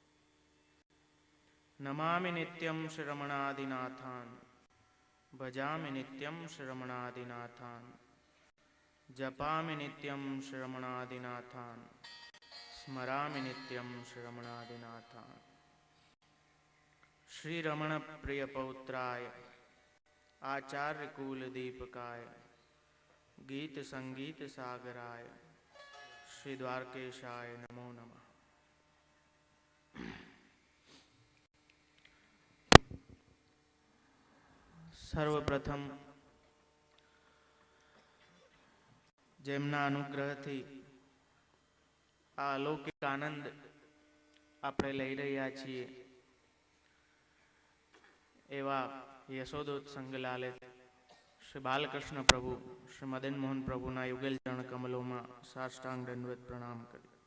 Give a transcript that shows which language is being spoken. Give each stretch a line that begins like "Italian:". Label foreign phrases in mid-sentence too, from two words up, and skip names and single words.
Sanskrit: नमामि नित्यं श्रमणादिनाथान् भजामि नित्यं श्रमणादिनाथान् जपामि नित्यं श्रमणादिनाथान् स्मरामि नित्यं श्रमणादिनाथान्। श्रीरमणप्रियपौत्राय आचार्यकुलदीपकाय गीतसङ्गीतसागराय श्रीद्वारकेशाय नमो नमः।
Gujarati: સર્વપ્રથમ જેમના અનુગ્રહથી આ અલૌકિક આનંદ આપણે લઈ રહ્યા છીએ એવા યશોદોત સંગલાલે શ્રી બાલકૃષ્ણ પ્રભુ શ્રી મદન મોહન પ્રભુના યુગલ ચરણ કમલોમાં સાષ્ટાંગ દંડવત પ્રણામ કરી